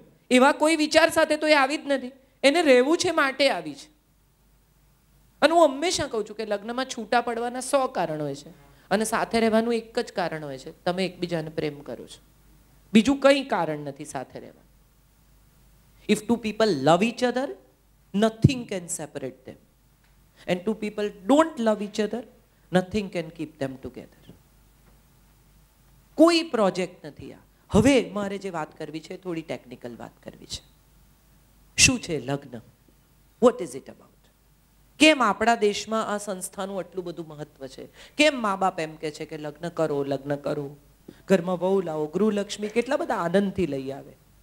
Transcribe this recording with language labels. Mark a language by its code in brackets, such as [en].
[gu] એવા કોઈ વિચાર સાથે તો એ આવી જ નથી. એને રહેવું છે માટે આવી છે. અને હું હંમેશા કહું છું કે લગ્નમાં છૂટા પડવાના 100 કારણ હોય છે, અને સાથે રહેવાનું એક જ કારણ હોય છે, તમે એકબીજાને પ્રેમ કરો છો. બીજું કંઈ કારણ નથી સાથે રહેવાનું. [en] If 2 people love each other, nothing can separate them. And 2 people don't love each other, nothing can keep them together. [gu] કોઈ પ્રોજેક્ટ નથી આ. હવે મારે જે વાત કરવી છે, થોડી ટેકનિકલ વાત કરવી છે. શું છે લગ્ન? [en] What is it about? [gu] કેમ આપણા દેશમાં આ સંસ્થાનું આટલું બધું મહત્વ છે? કેમ મા બાપ એમ કે છે કે લગ્ન કરો, લગ્ન કરો, ઘરમાં વહુ લાવો, ગૃહલક્ષ્મી કેટલા બધા આનંદથી લઈ આવે.